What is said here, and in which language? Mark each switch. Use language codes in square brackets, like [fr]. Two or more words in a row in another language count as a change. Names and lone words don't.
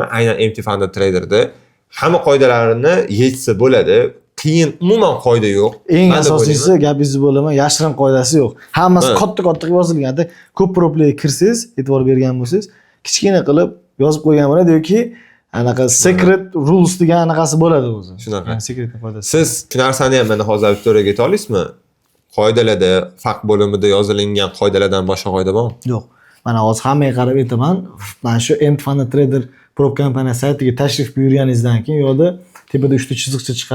[uz] Aynan Empty Fund Trader'da hamma qoidalarini yechsa bo'ladi. Qiyin umuman qoida yo'q. Eng asosiysi gapingizni bo'laman, yashirin qoidasi yo'q. Hammasi katta yozilganda, ko'p proplarga kirsangiz, e'tibor bergan bo'lsangiz, kichkina qilib yozib qo'ygan bo'ladi yoki anaqa [en] secret rules [uz] degan anaqasi bo'ladi o'zi. Shunaqa. Secret qoidasi. Siz shu narsani ham mana hozir auditoriyaga ayta olasizmi? Qoidalarda, fakt bo'limida yozilingan qoidalardan boshqa qoida bormi? Yo'q. Mana hozir hammaga qarab aytaman. Mana shu Empty Fund Trader prop kompaniya saytiga tashrif buyurganingizdan keyin yo'lda tepada 3 ta chiziqcha chiqadi.